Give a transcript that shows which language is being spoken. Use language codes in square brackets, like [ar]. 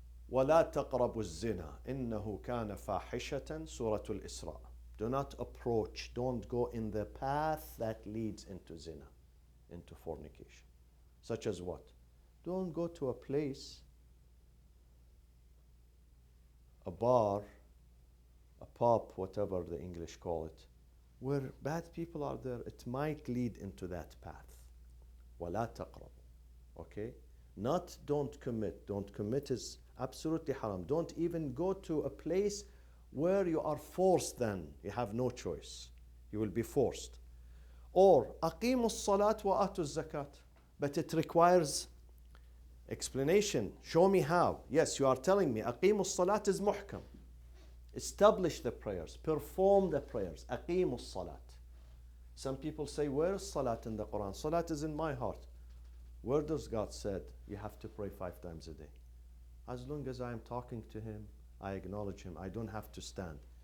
[ar] وَلَا تَقْرَبُوا الزِّنَا إِنَّهُ كَانَ فَاحِشَةً Surah Al-Isra. [en] Do not approach, don't go in the path that leads into zina, into fornication. Such as what? Don't go to a place, a bar, a pub, whatever the English call it, where bad people are there. It might lead into that path. [ar] وَلَا تَقْرَبُوا. [en] Okay? Not don't commit. Don't commit is absolutely haram. Don't even go to a place where you are forced then. You have no choice. You will be forced. Or [ar] أقيموا الصلاة وآتوا الزكاة. [en] But it requires explanation. Show me how. Yes, you are telling me [ar] أقيموا الصلاة [en] is muhkam. Establish the prayers. Perform the prayers. [ar] أقيموا الصلاة. [en] Some people say, where is salat in the Quran? Salat is in my heart. Where does God said you have to pray 5 times a day? As long as I am talking to him, I acknowledge him, I don't have to stand.